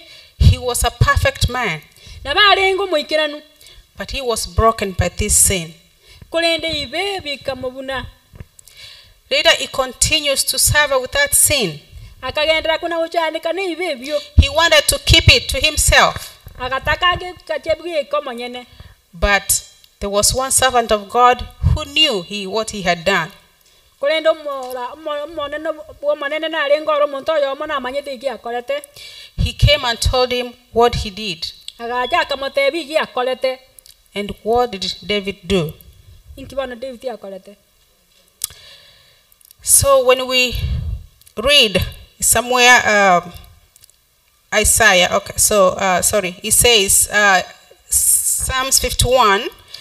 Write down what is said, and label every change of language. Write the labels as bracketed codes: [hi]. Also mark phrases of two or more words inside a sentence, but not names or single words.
[en] He was a perfect man, [guz] Na barengo moikiranu. [en] but he was broken by this sin. [guz] Kolende ibe bikamobuna. [en] Later he continues to suffer with that sin. [guz] Akagendera kuna uchandika ne ibe bio. [en] He wanted to keep it to himself. [guz] Akataka ge kachebwe komo nyene. [en] But there was one servant of God who knew what he had done. [guz] Kolendo monene na rengo ro monto yo mona manyete gi akolete. [en] He came and told him what he did. [guz] Agaja kamotebi gi akolete. [en] And what did David do? [guz] Inkibana David akolete. [en] So when we read somewhere Isaiah, okay, so it says Psalms 51.